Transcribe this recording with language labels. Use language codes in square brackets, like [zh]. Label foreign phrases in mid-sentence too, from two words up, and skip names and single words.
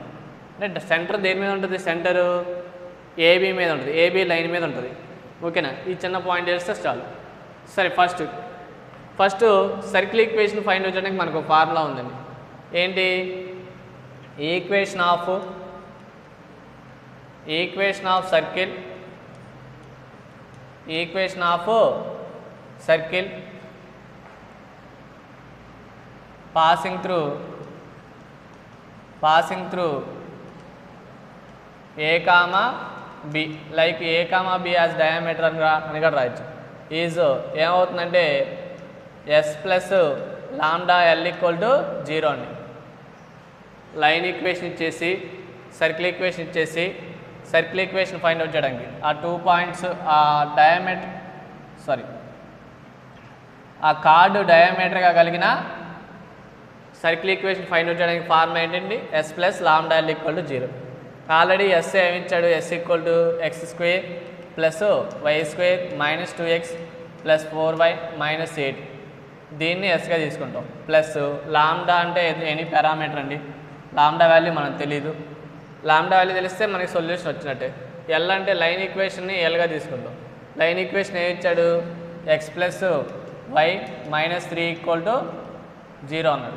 [te] అంటే సెంటర్ దేని మీద ఉంటుంది, సెంటరు ఏబి మీద ఉంటుంది, ఏబి లైన్ మీద ఉంటుంది. ఓకేనా. ఈ చిన్న పాయింట్ చేస్తే చాలు. సరే, [en] first circle equation find out [te] చేయడానికి మనకు ఒక ఫార్ములా ఉందండి. [en] ఏంటి, equation of circle passing through A, B, like A, B as diameter [te] అని కూడా రాయొచ్చు. ఈజ్ ఏమవుతుందంటే S + λl = 0 అండి. [en] line equation [te] ఇచ్చేసి, [en] circle equation find out [te] చేయడానికి ఆ 2 పాయింట్స్, ఆ కార్డు డయామీటర్గా కలిగిన [en] circle equation find out [te] చేయడానికి ఫార్ములా ఏంటండి, S + λl = 0. ఆల్రెడీ ఎస్ ఏమిచ్చాడు, S = x² + y² - 2x + 4y - 8. దీన్ని ఎస్గా తీసుకుంటాం. ప్లస్ లాంబ్డా అంటే [en] any parameter [te] అండి. [en] lambda value [te] మనకు తెలీదు. [en] lambda value [te] తెలిస్తే మనకి సొల్యూషన్ వచ్చినట్టే. ఎల్ అంటే లైన్ ఈక్వేషన్ని ఎల్గా తీసుకుంటాం. [en] line equation [te] ఏమి ఇచ్చాడు, x + y - 3 = 0 అన్నాడు.